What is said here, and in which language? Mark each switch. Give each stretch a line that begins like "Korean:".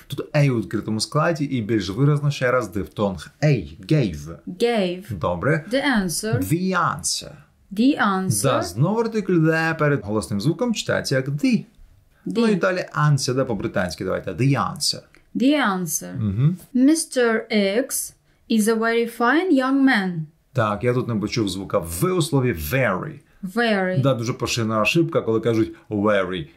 Ukrainian: Тут A у відкритому складі і більш виразно ще раз дифтонг.
English: Gave. Добре. The answer.
Ukrainian: Да, знову артикль «the» перед голосним звуком читається як «the». Ну і далі answer, да, по-британськи давайте.
English: The answer. Mr. X is a very fine young man.
Ukrainian: Так, я тут не почув звука «в» у слові «very». Да, дуже поширена ошибка, коли кажуть «very».